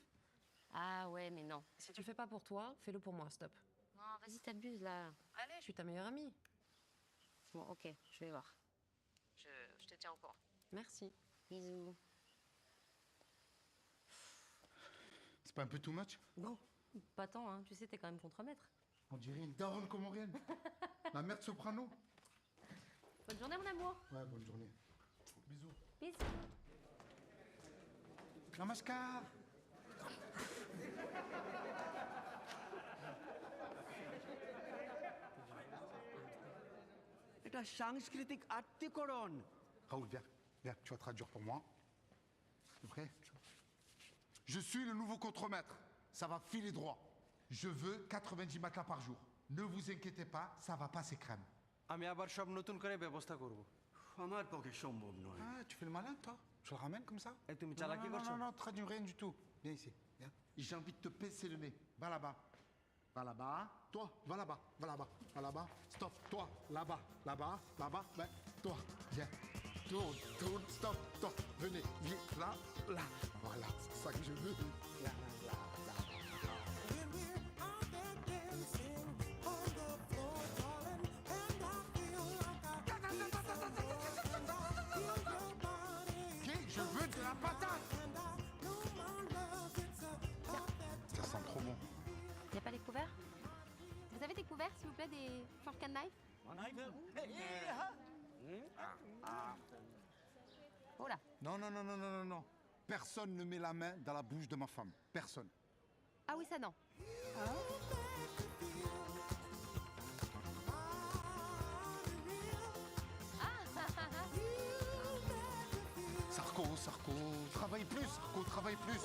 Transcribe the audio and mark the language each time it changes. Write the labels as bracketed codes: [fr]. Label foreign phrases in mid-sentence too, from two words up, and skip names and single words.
[fr] Ah ouais, mais non. Si tu le fais pas pour toi, fais-le pour moi, stop. Non, vas-y, t'abuses là. Allez, je suis ta meilleure amie. Bon, ok, je vais voir. Je te tiens au courant. Merci. Bisous. C'est pas un peu [en] too much? [fr] Non, pas tant, hein. Tu sais, t'es quand même contremaître. On dirait une daronne comorienne. La mère de soprano. Bonne journée, mon amour. Ouais, bonne journée. Bisous. Bisous. Namaskar. [bn] এটা সাংস্কৃতিক আত্মীকরণ [fr] Raoul, viens. Viens, tu vas traduire pour moi. T'es prêt? Je suis le nouveau contremaître. Ça va filer droit. Je veux 90 matelas par jour. Ne vous inquiétez pas, ça va passer crème. [bn] আমি আবার সব নতুন করে ব্যবস্থা করব আমার পক্ষে সম্ভব নয় [fr] Ah, tu fais le malin, toi? Je le ramène comme ça? [bn] এই তুমি [fr] Non, [bn] চালাকি [fr] non, [bn] করছো [fr] non, non, traduis rien du tout. Viens ici, viens. J'ai envie de te pincer le nez. Va là-bas. Va là-bas. Toi, va là-bas. Va là-bas. Va là-bas. Stop. Toi, là-bas. Là-bas. Là-bas. Ben, toi, viens. Tourne, tourne, stop, stop. Venez, viens, là, là. Voilà, c'est ça que je veux. Là, là, là. Ok, je veux de la patate. Ça sent trop bon. Y a pas découvert? Vous avez découvert, s'il vous plaît, des [en] fork and knife? [fr] Oh là. Non, non, non, non, non, non, non. Personne ne met la main dans la bouche de ma femme. Personne. Ah oui, ça non. Sarko, travaille plus, Sarko, travaille plus.